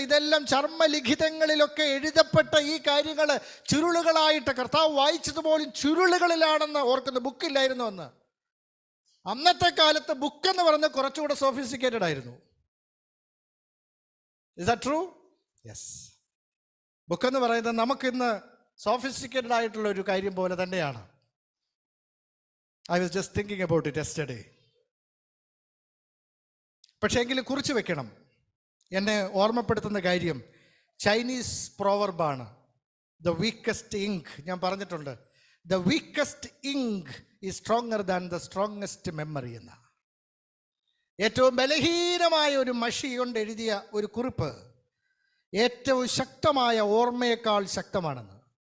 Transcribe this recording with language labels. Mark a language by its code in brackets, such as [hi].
[ml] ഇതെല്ലാം ചർമ്മലിഖിതങ്ങളിലൊക്കെ എഴുതപ്പെട്ട ഈ കാര്യങ്ങൾ ചുരുളുകളായിട്ട് കർത്താവ് വായിച്ചതുപോലും ചുരുളുകളിലാണെന്ന് ഓർക്കുന്നു. ബുക്കില്ലായിരുന്നു അന്ന്. അന്നത്തെ കാലത്ത് ബുക്ക് എന്ന് പറയുന്നത് കുറച്ചുകൂടെ സോഫിസ്റ്റിക്കേറ്റഡ് ആയിരുന്നു. [en] Is that true? Yes. [ml] Book എന്ന് പറയുന്നത് നമുക്കിന്ന് സോഫിസ്റ്റിക്കേറ്റഡ് ആയിട്ടുള്ള ഒരു കാര്യം പോലെ തന്നെയാണ്. [en] I was just thinking about it yesterday. [ml] പക്ഷേ എങ്കിലും കുറിച്ച് വെക്കണം. എന്നെ ഓർമ്മപ്പെടുത്തുന്ന കാര്യം ചൈനീസ് പ്രോവർബാണ്. [en] The weakest ink. [ml] ഞാൻ പറഞ്ഞിട്ടുണ്ട്, [en] The weakest ink is stronger than the strongest memory എന്ന. [ml] ഏറ്റവും ബലഹീനമായ ഒരു മഷി കൊണ്ട് എഴുതിയ ഒരു കുറിപ്പ് ഏറ്റവും ശക്തമായ ഓർമ്മയേക്കാൾ ശക്തമാണെന്ന്.